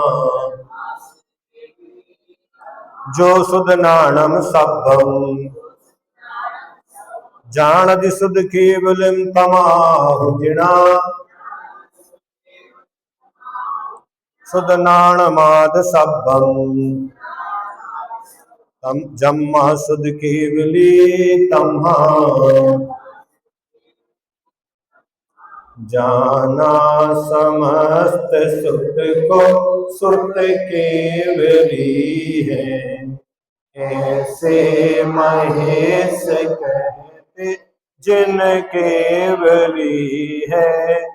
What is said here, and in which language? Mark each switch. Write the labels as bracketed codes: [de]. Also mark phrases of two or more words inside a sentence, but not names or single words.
[pra] जो सुध नाणम सब्बम जानदि सुध केवलिम तमाहुजिना, सुध नाणमाद सब्बम जम्मा सुध केवली तम्हा। [hi] जाना समस्त सुख को सुरत केवली है, ऐसे महेश कहते जिन केवली है।